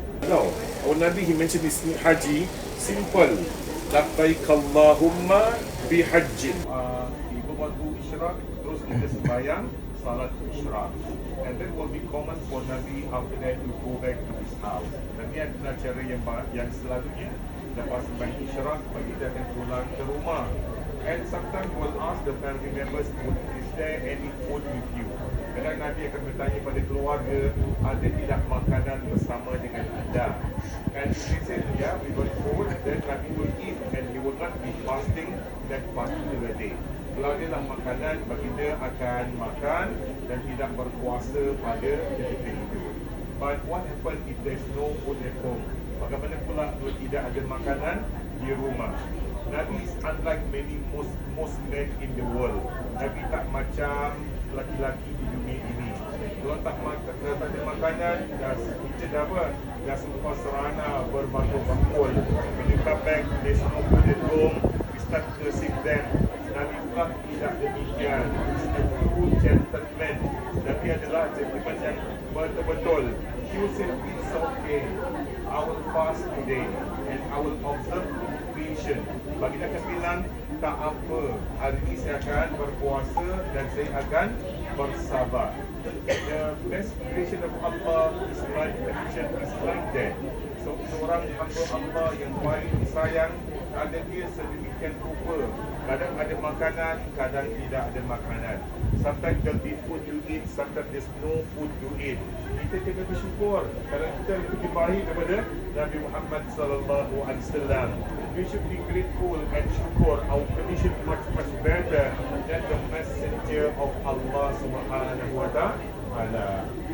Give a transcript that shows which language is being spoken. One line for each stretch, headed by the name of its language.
English: No, our Nabi, he mentioned this haji, simple.
Arabic: Labbaik Allahumma bihajjin.
Malay: Ibu waktu isyraq, terus kita sembahyang salat isyraq.
English: And that will be common for Nabi after that to go back to his house.
Malay: Nabi adalah cara yang selalunya lepas sembahyang isyraq, bagi dia akan pulang ke rumah.
English: And sometimes you will ask the family members, is there any food with you?
Malay: Kadang Nabi akan bertanya pada keluarga, ada tidak makanan bersama dengan anda?
English: And if they say, yeah, we got food, then Nabi will eat and he will not be fasting that particular day.
Malay: Kalau ada lah makanan, bagi dia akan makan dan tidak berpuasa pada ketika itu.
English: But what happens if there is no food at home?
Malay: Bagaimana pula kalau tidak ada makanan di rumah?
English: Nabi is unlike many most men in the world.
Malay: Nabi tak macam laki-laki di dunia ini. Kalau tak ada makanan, kita dah apa? Dah semua serana berbakul-bakul.
English: When you come back, there's no food at home, we start cursing them.
Malay: Nabi pula tidak demikian.
English: He's a true gentleman.
Malay: Nabi adalah gentleman yang betul-betul.
English: He will say, it's okay, I will fast today and I will observe patient.
Malay: Bagi dia akan bilang, tak apa, hari ini saya akan berpuasa dan saya akan bersabar.
English: The best creation of Allah is like that.
Malay: So, seorang hamba Allah yang paling disayang, ada dia sedemikian rupa. Kadang ada makanan, kadang tidak ada makanan.
English: Sometimes there'll be food to eat, sometimes there's no food to eat.
Malay: Kita kena bersyukur kerana kita lebih baik daripada Nabi Muhammad sallallahu alaihi wasallam.
English: We should be grateful and syukur. Our condition much better than the messenger of Allah Subhanahu wa ta'ala.